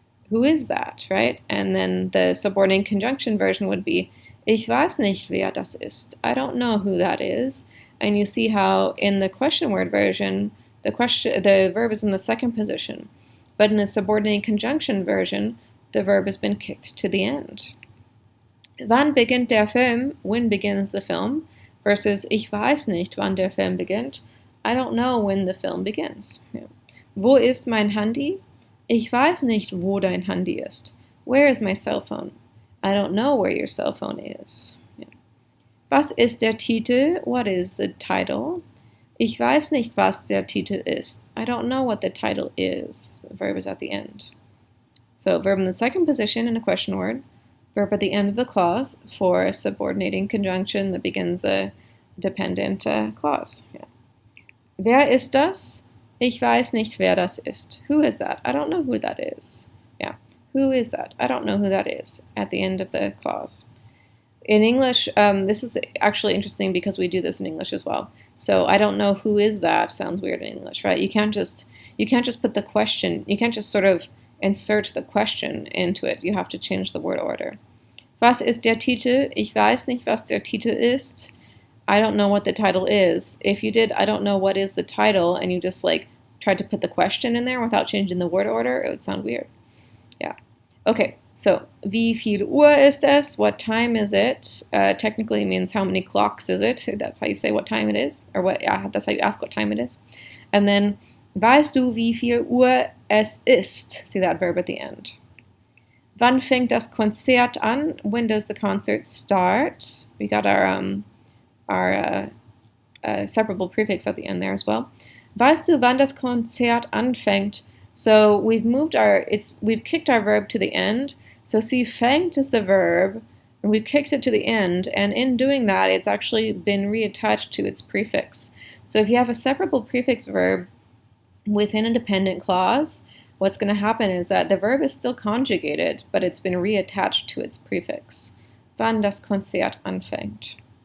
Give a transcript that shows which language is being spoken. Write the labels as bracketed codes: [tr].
[en] Who is that, right? And then the subordinate conjunction version would be [de] ich weiß nicht, wer das ist. [en] I don't know who that is. And you see how in the question word version, the verb is in the second position. But in the subordinate conjunction version, the verb has been kicked to the end. [de] Wann beginnt der Film? [en] When begins the film? [de] Versus ich weiß nicht, wann der Film beginnt. [en] I don't know when the film begins. [de] Wo ist mein Handy? Ich weiß nicht, wo dein Handy ist. [en] Where is my cell phone? I don't know where your cell phone is. [de] Was ist der Titel? [en] What is the title? [de] Ich weiß nicht, was der Titel ist. [en] I don't know what the title is. The verb is at the end. So verb in the second position in a question word, verb at the end of the clause for a subordinating conjunction that begins a dependent clause. [de] Yeah. Wer ist das? Ich weiß nicht, wer das ist. [en] Who is that? I don't know who that is. Yeah. Who is that? I don't know who that is at the end of the clause. In English, this is actually interesting because we do this in English as well. So I don't know who is that sounds weird in English, right? You can't just put the question. You can't just sort of insert the question into it. You have to change the word order. [de] Was ist der Titel? Ich weiß nicht, was der Titel ist. [en] I don't know what the title is. If you did, I don't know what is the title, and you just like tried to put the question in there without changing the word order, it would sound weird. [de] Yeah. Okay. So, wie viel Uhr ist es? [en] What time is it? Technically means how many clocks is it? That's how you say what time it is. Or what? Yeah, that's how you ask what time it is. And then, [de] weißt du, wie viel Uhr es ist? [en] See that verb at the end. [de] Wann fängt das Konzert an? [en] When does the concert start? We got our separable prefix at the end there as well. [de] Weißt du, wann das Konzert anfängt? [en] So we've kicked our verb to the end. So see, fängt is the verb, and we've kicked it to the end, and in doing that, it's actually been reattached to its prefix. So if you have a separable prefix verb within a dependent clause, what's going to happen is that the verb is still conjugated, but it's been reattached to its prefix. [de] Wann das Konzert anfängt.